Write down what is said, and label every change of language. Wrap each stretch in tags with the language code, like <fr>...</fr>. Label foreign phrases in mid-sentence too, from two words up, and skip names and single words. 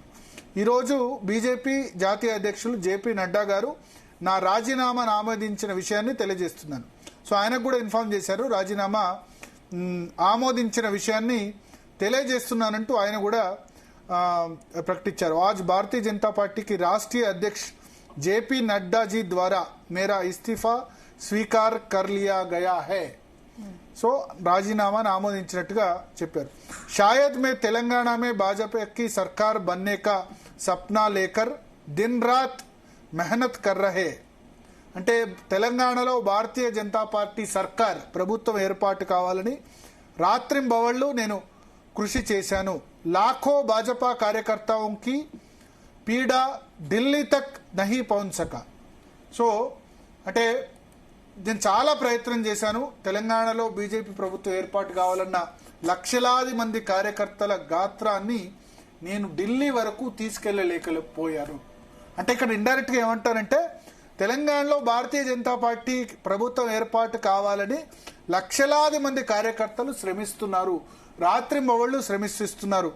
<te>ఈరోజు బీజేపీ జాతీయ అధ్యక్షులు జేపీ నడ్డా గారు నా రాజీనామాను ఆమోదించిన విషయాన్ని తెలియజేస్తున్నాను. సో ఆయనకు కూడా ఇన్ఫార్మ్ చేశారు, రాజీనామా ఆమోదించిన విషయాన్ని తెలియజేస్తున్నానంటూ ఆయన కూడా ప్రకటించారు.</te> <hi>आज भारतीय जनता पार्टी की राष्ट्रीय अध्यक्ष जेपी नड्डा जी द्वारा मेरा इस्तीफा स्वीकार कर लिया गया है.</hi> <te>సో రాజీనామాను ఆమోదించినట్టుగా చెప్పారు.</te> <hi>शायद मैं तेलंगाना में भाजपा की सरकार बनने का सपना लेकर दिन रात मेहनत कर रहे.</hi> <te>అంటే తెలంగాణలో భారతీయ జనతా పార్టీ సర్కార్ ప్రభుత్వం ఏర్పాటు కావాలని రాత్రింబవళ్లు నేను కృషి చేశాను.</te> <hi>लाखों भाजपा कार्यकर्ताओं की पीड़ा दिल्ली तक नहीं पहुंच सका.</hi> <te>సో అంటే నేను చాలా ప్రయత్నం చేశాను. తెలంగాణలో బీజేపీ ప్రభుత్వం ఏర్పాటు కావాలన్న లక్షలాది మంది కార్యకర్తల గాత్రాన్ని నేను ఢిల్లీ వరకు తీసుకెళ్లలేకపోయాను. అంటే ఇక్కడ ఇండైరెక్ట్ గా ఏమంటారంటే తెలంగాణలో భారతీయ జనతా పార్టీ ప్రభుత్వం ఏర్పాటు కావాలని లక్షలాది మంది కార్యకర్తలు శ్రమిస్తున్నారు, రాత్రింబవళ్లు శ్రమిస్తున్నారు.</te>